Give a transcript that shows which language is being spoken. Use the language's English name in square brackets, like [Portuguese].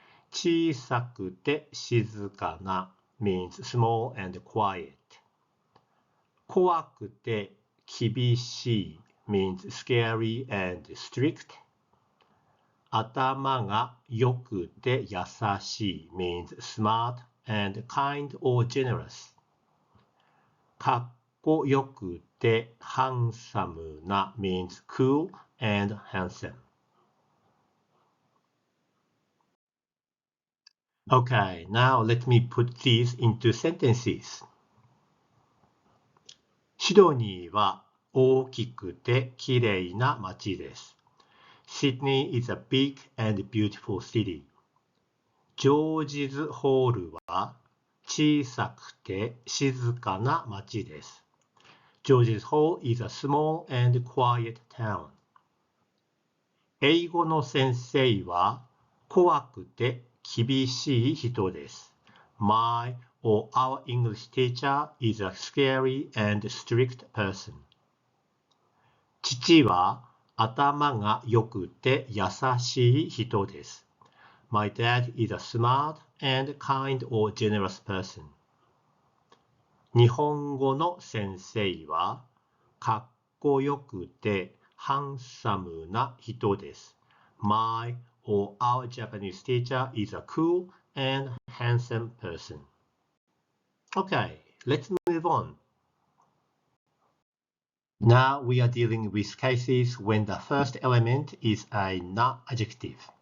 [Japanese] 小さくて静かな [English] means small and quiet. [Japanese] 怖くて厳しい [English] means scary and strict. [Japanese] 頭が良くて優しい [English] means smart and kind or generous. [Japanese] かっこよくてハンサムな [English] means cool and handsome. Okay, now let me put these into sentences. [Japanese] シドニーは大きくてきれいな街です。 [English] Sydney is a big and beautiful city. [Japanese] ジョージズホールは小さくて静かな街です。 [English] George's Hall is a small and quiet town. [Japanese] 英語の先生は怖くて厳しい人です。 [English] My or our English teacher is a scary and strict person. [Japanese] 父は頭が良くて優しい人です。 [English] My dad is a smart and kind or generous person. [Japanese] 日本語の先生はかっこよくてハンサムな人です。 [English] My or our Japanese teacher is a cool and handsome person. Okay, let's move on. Now we are dealing with cases when the first element is a na-adjective.